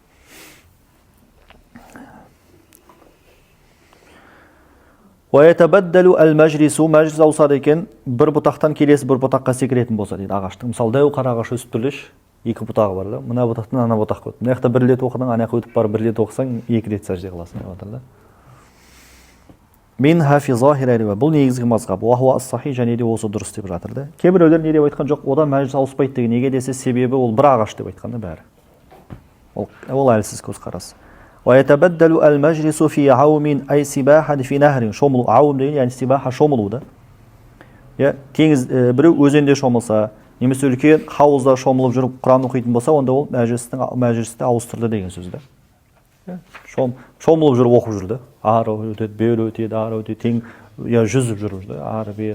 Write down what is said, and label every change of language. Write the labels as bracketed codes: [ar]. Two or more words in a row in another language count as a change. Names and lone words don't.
[ar] ويتبدل المجلس, [kk] мәжлис ауысады екен, бір бұтақтан келесі бір бұтаққа секіретін болса дейді ағаштың. Мысалы, дәу қара ағаш өсіп түрлеш, 2 бұтағы бар да. Мына бұтақтан ана бұтақ өтіп. Мына жақта 1 рет оқыдың, ана жаққа өтіп барып 1 рет оқысаң, 2 рет сәжде қыласың деп жатыр да. Мен [ar] في ظاهر [kk] деп. Бұл негізгі мазхаб. [ar] وهو الصحيح, [kk] және де осы дұрыс деп жатыр да. Кейбіреулер не деп айтқан жоқ, одан мәжіліс ауыспайды деген. Неге десе, себебі ол бір ағаш деп айтқан да бәрі. Ол әлсіз көзқарас. [ar] ويتبدل المجلس في عوم أي سباحة في نهر. [kk] Шомылу, аум деген, яғни сибаха шомылу да. Теңіз біреу өзенде шомылса, немесе үлкен хауызда шомылып жүріп Құран оқитын болса, онда ол мәжілісті ауыстырды деген сөз да. Шомылып жүріп оқып жүрді. Ары өтеді, бері өтеді, ары өтеді, жүзіп жүрді, ары бері.